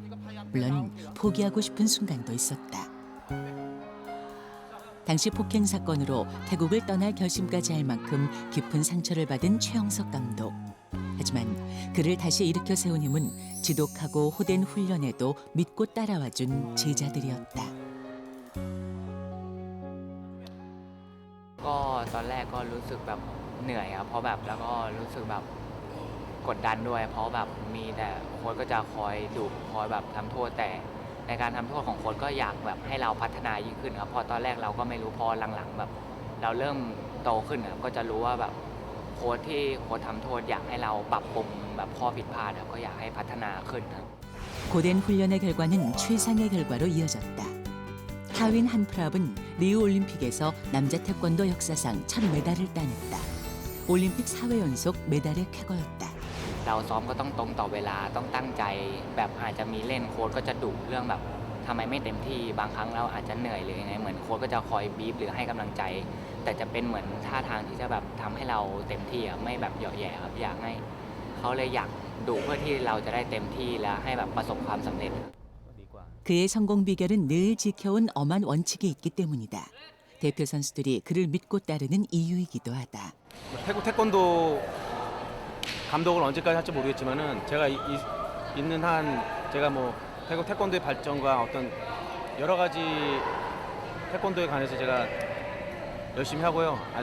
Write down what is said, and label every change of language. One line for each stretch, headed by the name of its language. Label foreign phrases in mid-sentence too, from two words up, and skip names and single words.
Korean: 물론 포기하고 싶은 순간도 있었다. 당시 폭행 사건으로 태국을 떠날 결심까지 할 만큼 깊은 상처를 받은 최영석 감독. 하지만 그를 다시 일으켜 세운 힘은 지독하고 호된 훈련에도 믿고 따라와준 제자들이었다.
Thai: ก็ตอนแรกก็รู้สึกแบบเหนื่อยครับเพราะแบบแล้วก็รู้สึกแบบกดดันด้วยเพราะแบบมีแต่โค้ชก็จะคอยดุคอยแบบทำโทษแต่ในการทำโทษของโค้ชก็อยากแบบให้เราพัฒนายิ่งขึ้นครับเพราะตอนแรกเราก็ไม่รู้พอหลังๆแบบเราเริ่มโตขึ้นครับก็จะรู้ว่าแบบโค้ชที่โค้ชทำโทษอยากให้เราปรับปรุงแบบข้อผิดพลาดครับก็อยากให้พัฒนาขึ้นครับ
Korean: 고된 훈련의 결과는 최상의 결과로 이어졌다. 타윈 한프랍은 리우 올림픽에서 남자 태권도 역사상 첫 메달을 따냈다. 올림픽 4회 연속 메달의 쾌거였다.
Thai: เราซ้อมก็ต้องตรงต่อเวลาต้องตั้งใจแบบอาจจะมีเล่นโค้ชก็จะดุเรื่องแบบทำไมไม่เต็มที่บางครั้งเราอาจจะเหนื่อยหรือยังไงเหมือนโค้ชก็จะคอยบีบหรือให้กำลังใจแต่จะเป็นเหมือนท่าทางที่จะแบบทำให้เราเต็มที่ไม่แบบเหยาะแย่ครับอยากให้เขาเลยอยากดุเพื่อที่เราจะได้เต็มที่และให้แบบประสบความสำเร็จ
Korean: 그의 성공 비결은 늘 지켜온 엄한 원칙이 있기 때문이다. 대표 선수들이 그를 믿고 따르는 이유이기도 하다. 태국 태권도 감독을 언제까지 할지 모르겠지만은 제가 있는 한 제가 뭐 태국 태권도의 발전과 어떤 여러 가지 태권도에 관해서 제가 열심히 하고요.